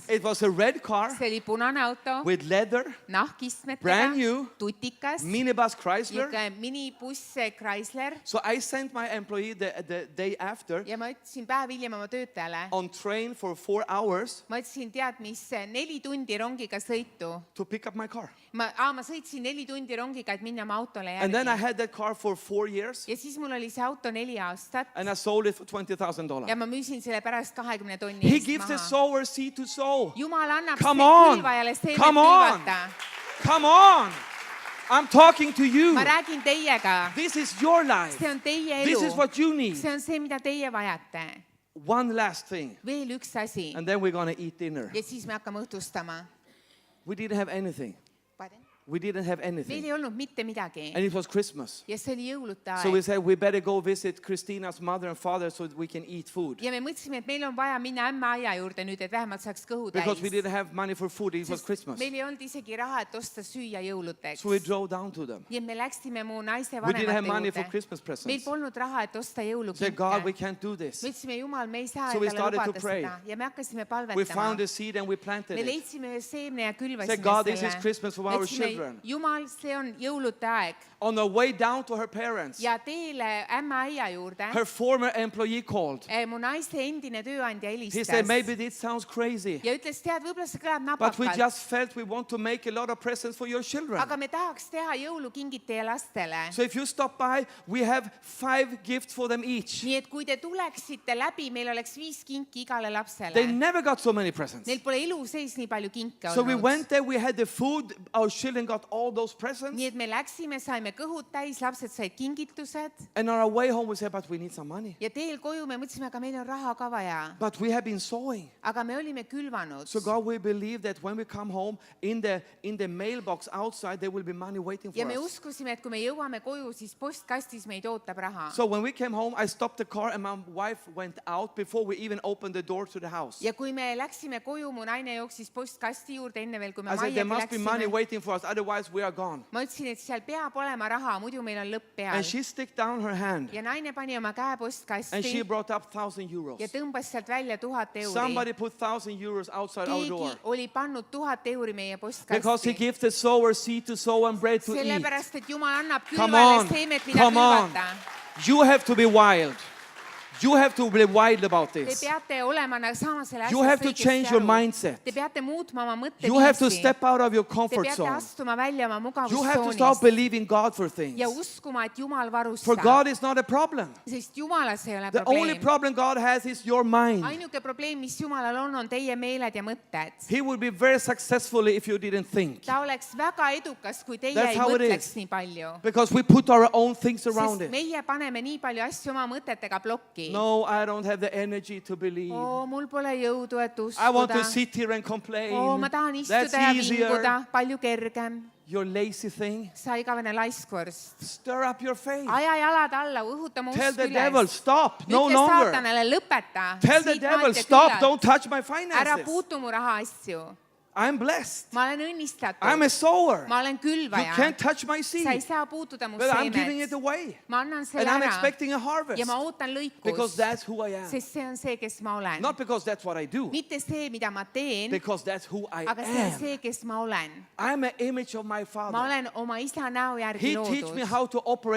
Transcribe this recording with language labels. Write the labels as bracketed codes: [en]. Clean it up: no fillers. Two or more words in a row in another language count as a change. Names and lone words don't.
[en] It was a red car [et] See oli punane auto, [en] with leather, [et] nahkistmetega, [en] brand new, [et] tutikas, [en] minibus Chrysler. [et] niisugune minibuss Chrysler [en] So I sent my employee the day after [et] ja ma ütlesin päev hiljem oma töötajale, [en] on train for 4 hours [et] ma ütlesin, tead mis, 4 tundi rongiga sõitu. [en] to pick up my car. [et] Ma sõitsin 4 tundi rongiga, et minna oma autole [en] And then I [et] järgi. [en] had that car for 4 years [et] Ja siis mul oli see auto 4 aastat [en] and I sold it for $20,000. [et] ja ma müüsin selle pärast 20 tonni [en] He [et] eest [en] gives the [et] maha. [en] sower seed to sow. [et] Jumal annab [en] Come on. [et] külvajale seemet [en] Come on. [et] külvata. [en] Come on. I'm talking to you. [et] Ma räägin teiega. [en] This is your life. [et] See on teie [en] This [et] elu. [en] is what you need. [et] See on see, mida teie vajate. [en] One last thing, [et] veel üks asi [en] and then we're going to eat dinner. [et] ja siis me hakkame õhtustama. [en] We didn't have anything. We didn't have [et] Meil [en] anything. [et] ei olnud mitte midagi [en] And it was Christmas. [et] ja see oli jõulude [en] So we [et] aeg. [en] said we better go visit Christina's mother and father so that we can eat food. [et] ja me mõtlesime, et meil on vaja minna ämma-aia juurde nüüd, et vähemalt saaks kõhu [en] Because we [et] täis. [en] didn't have money for food. It was Christmas. [et] meil ei olnud isegi raha, et osta süüa jõuludeks. [en] So we drove down to them. [et] ja me läksime mu naiste [en] We didn't have [et] vanemate [en] money for [et] juurde. [en] Christmas [et] meil [en] presents. [et] polnud raha, et osta [en] Said, God, we [et] jõulukinke. [en] can't do this. [et] me ütlesime, Jumal, me ei saa [en] So we [et] endale [en] started to [et] lubada [en] pray. [et] seda ja me hakkasime [en] We found [et] palvetama. [en] a seed and we planted [et] me [en] it. [et] leidsime ühe seemne ja külvasime [en] Said, God, this is [et] selle. [en] Christmas for [et] Me [en] our [et] ütlesime, [en] children. [et] Jumal, see on jõulude aeg [en] On the way down to her parents, [et] ja teele ämma-aia juurde [en] her former employee called. [et] mu naiste endine tööandja [en] He said, maybe [et] helistas [en] this sounds crazy, [et] ja ütles, tead, võib-olla see kõlab [en] but we [et] napakalt, [en] just felt we want to make a lot of presents for your children. [et] aga me tahaks teha jõulukingid teie lastele. [en] So if you stop by, we have 5 gifts for them each. [et] nii et kui te tuleksite läbi, meil oleks 5 kinki igale lapsele. [en] They never got so many presents. [et] Neil pole elu sees nii palju kinke [en] So we [et] olnud. [en] went there, we had the food, our children got all those presents. [et] nii et me läksime, saime kõhud täis, lapsed said kingitused [en] And on our way home, we said, but we need some money. [et] ja teel koju me mõtlesime, aga meil on raha ka vaja. [en] But we have been sowing. [et] aga me olime külvanud. [en] So God, we believe that when we come home, in the mailbox outside, there will be money waiting [et] ja [en] for [et] me [en] us. [et] uskusime, et kui me jõuame koju, siis postkastis meid ootab raha. [en] So when we came home, I stopped the car and my wife went out before we even opened the door to the house. [et] ja kui me läksime koju, mu naine jooksis postkasti juurde enne veel, kui me [en] I said, there [et] majjagi [en] must be money [et] läksime. [en] waiting for us, otherwise we are gone. [et] ma ütlesin, et seal peab olema raha, muidu meil on lõpp peal. [en] And she stick down her hand [et] ja naine pani oma käe [en] and she [et] postkasti [en] brought up 1,000 euros. [et] ja tõmbas sealt välja 1000 euri. [en] Somebody put 1,000 euros outside our door. [et] keegi oli pannud 1000 euri meie [en] Because he [et] postkasti. [en] gives the sower seed to sow and bread to eat. [et] sellepärast, et Jumal annab [en] Come [et] külvale [en] on, [et] seemet, mida [en] come on. [et] külvata. [en] You have to be wild. You have to be wild about [et] Te [en] this. [et] peate olema, saama selle [en] You have [et] asjast [en] to change your mindset. [et] Te peate muutma oma [en] You have to [et] mõtteviisi. [en] step out of your [et] Te [en] comfort [et] peate [en] zone. [et] astuma välja oma [en] You have to start [et] mugavustsoonist [en] believing God for things. [et] ja uskuma, et Jumal [en] For [et] varustab. [en] God is not a problem. [et] sest Jumalas ei ole [en] The only [et] probleem. [en] problem God has is your mind. [et] ainuke probleem, mis Jumalal on teie meeled ja mõtted. [en] He would be very successful if you didn't think. [et] ta oleks väga edukas, kui teie [en] That's [et] ei [en] how it [et] mõtleks [en] is. [et] nii palju. [en] Because we put our own things around [et] sest [en] it. [et] meie paneme nii palju asju oma mõtetega plokki. [en] No, I don't have the energy to believe. [et] mul pole jõudu, et [en] I want to [et] uskuda. [en] sit here and complain. [et] ma tahan [en] That's [et] istuda ja [en] easier. [et] vinguda, palju kergem. [en] Your lazy thing. [et] sa igavene laiskvorst. [en] Stir up your faith. [et] aja jalad alla, õhuta mu [en] Tell [et] usk [en] the devil, [et] üles. [en] stop, no [et] ütle [en] longer. [et] saatanale, lõpeta. [en] Tell the devil, stop, don't touch my [et] ära [en] finances. [et] puutu mu rahaasju. [en] I'm blessed. [et] ma olen õnnistatud. [en] I'm a sower. [et] ma olen [en] You [et] külvaja. [en] can't touch my [et] sa ei [en] seed. [et] saa puutuda mu [en] But I'm giving it [et] seemet. [en] away. [et] ma annan selle [en] And I'm [et] ära [en] expecting a harvest. [et] ja ma ootan [en] Because [et] lõikust, [en] that's who I am. [et] sest see on see, kes ma olen. [en] Not because that's what I do. [et] mitte see, mida ma teen, [en] Because that's who I [et] aga see on [en] am. [et] see, kes ma olen. [en] I'm an image of my [et] ma [en] Father. [et] olen oma isa näo järgi [en] He teach me [et] loodud [en] how to operate